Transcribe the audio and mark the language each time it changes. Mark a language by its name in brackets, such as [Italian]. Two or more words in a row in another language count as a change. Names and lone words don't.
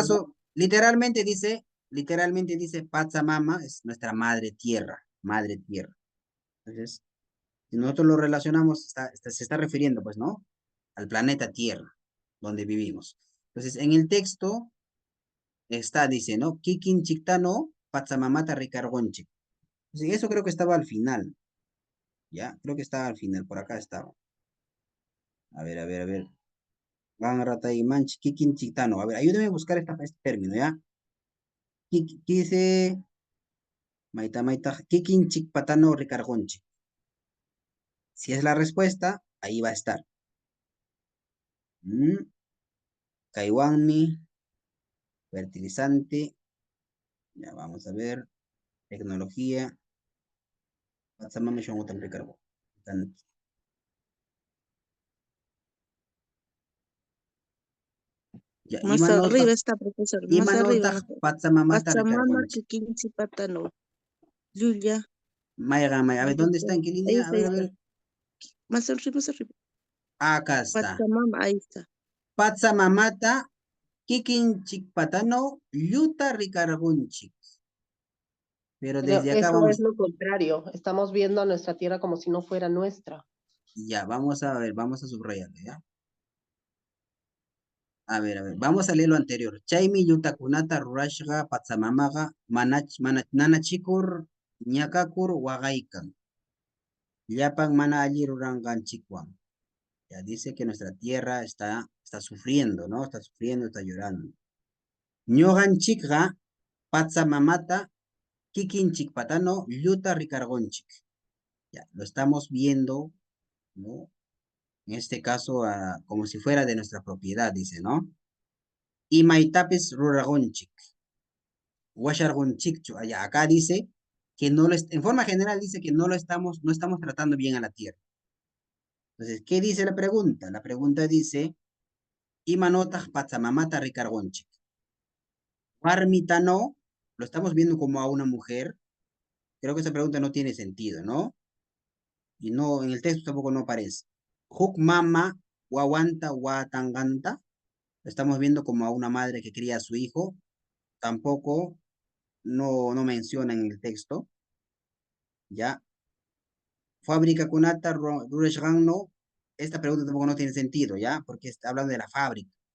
[Spanish] caso, literalmente dice Patsamama es nuestra madre tierra. Madre tierra. Entonces, si nosotros lo relacionamos, se está refiriendo, pues, ¿no? Al planeta Tierra, donde vivimos. Entonces, en el texto dice, ¿no? [Quechua] Kikin chiktano patsamamata ricargonchik. [Spanish] Sí, eso creo que estaba al final. Ya, creo que estaba al final, por acá estaba. A ver, a ver, a ver. [Quechua] Ganratay manch, kikin chiktano. [Spanish] A ver, ayúdeme a buscar este término, ¿ya? Dice, maita, [Quechua] kikin chikpatano ricargonchik. [Spanish] Si es la respuesta, ahí va a estar. [Quechua] Kaiwanmi, fertilizante. [Spanish] Ya, vamos a ver. Tecnología. [Quechua] Patsamama shongotan ricargo. [Spanish] Ya, Más arriba está, profesor. Más arriba. [Quechua] imanotag patsamamata Pachamama ricargonchik. kikinchi patano. Yuya. [Spanish] Maya, a ver, ¿dónde está? ¿En qué Ahí línea? está, A ahí ver, a está. ver. Más arriba, más arriba. Acá está. Pachamama, ahí está. [Quechua] Patsamamata kikinchik patano yuta ricargonchik. [Spanish] Pero Pero desde acá eso es vamos. lo contrario. Estamos viendo a nuestra tierra como si no fuera nuestra. Ya, vamos a ver, vamos a subrayarlo, ¿ya? A ver, vamos a leer lo anterior. [Quechua] Chaymi yutakunata rurashga patsamamaga nanachikur ñakakur wagaykan. Llapan mana alli ruranganchikwan. [Spanish] Ya dice que nuestra tierra está sufriendo, ¿no? Está sufriendo, está llorando. [Quechua] Ñoganchikga patsamamata kikinchik patano lluta ricargonchik. [Spanish] Ya, lo estamos viendo, ¿no? En este caso, como si fuera de nuestra propiedad, dice, ¿no? [Quechua] Y maitapis ruragonchik. Washargonchikchu. [Spanish] Allá, acá dice que en forma general dice que no estamos tratando bien a la tierra. Entonces, ¿qué dice la pregunta? La pregunta dice, [Quechua] Imanotach patsamamata ricargonchik. Warmitano, [Spanish] lo estamos viendo como a una mujer. Creo que esa pregunta no tiene sentido, ¿no? Y no, en el texto tampoco no aparece. [Quechua] Huk mama wawanta watanganta. [Spanish] Lo estamos viendo como a una madre que cría a su hijo. Tampoco no menciona en el texto. [Quechua] ¿Ya? Fábrica kunata no. [Spanish] Esta pregunta tampoco no tiene sentido, ¿ya? Porque está hablando de la fábrica.